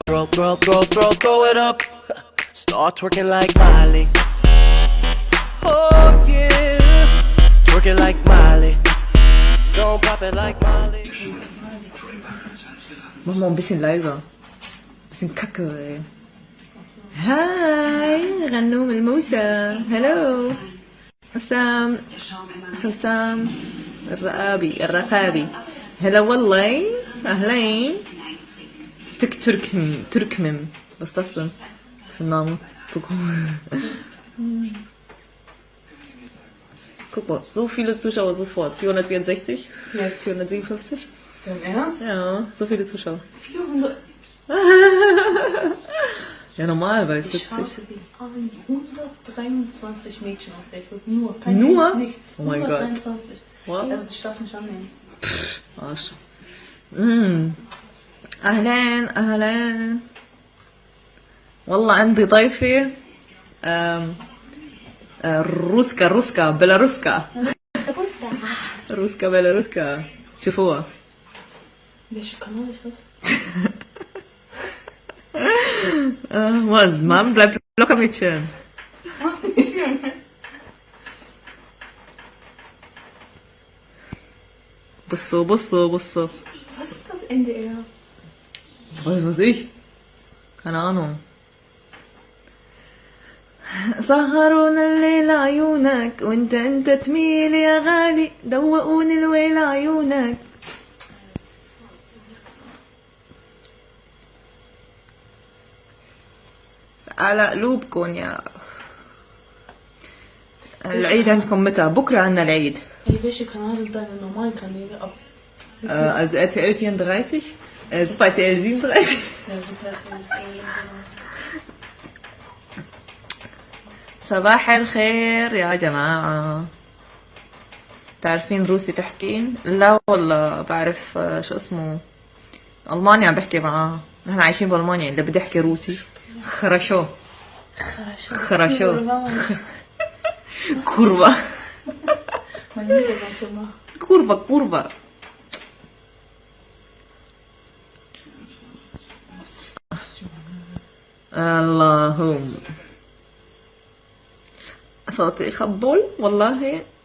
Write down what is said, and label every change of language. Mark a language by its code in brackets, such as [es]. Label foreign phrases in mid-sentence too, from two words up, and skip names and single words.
[en] Throw it up. Start twerking like Miley. Oh yeah, twerking like Miley. Don't pop it like Miley. [de] Mach mal ein bisschen leiser. Bisschen kacke, ey. [en] Hi, غنوم الموسى. Hello. [ar] حسام الرقابي. هلا والله. أهلين. [tr] Türkmem. [de] Was ist das denn für ein Name? Guck mal, so viele Zuschauer sofort. 464? Jetzt. 457? Im Ernst? Ja, so viele Zuschauer. 400. Ja, normal, weil Ich 40. habe 123 Mädchen auf Facebook. Nur. Kein Nur? Jungs, nichts. Oh mein Gott. 123. Wow. Also die darf nicht annehmen. Arsch. [ar] أهلين والله عندي ضيفة روسكا بيلاروسكا شوفوها. [de] Welcher Kanal ist das? Was, Mann, bleib locker Mädchen. [ar] بصوا [de] Was ist das NDR? Was weiß ich? Keine Ahnung. [ar] سهرون الليل عيونك وانت تميل يا غالي دوقوني الويل عيونك. على قلوبكم يا العيد عندكم متى؟ بكرة عنا العيد. [de] Welche Kanal sind deine normalen Kanäle ab? Also RTL 34, Super RTL 37. Ja, super. Das ist [ar] صباح الخير يا جماعة. تعرفين روسي تحكين؟ لا والله بعرف شو اسمه ألمانيا عم بحكي معاها. نحن عايشين بألمانيا اللي بدي أحكي روسي [ru] хорошо курва курва [ar] اللهم صوتي خبول والله.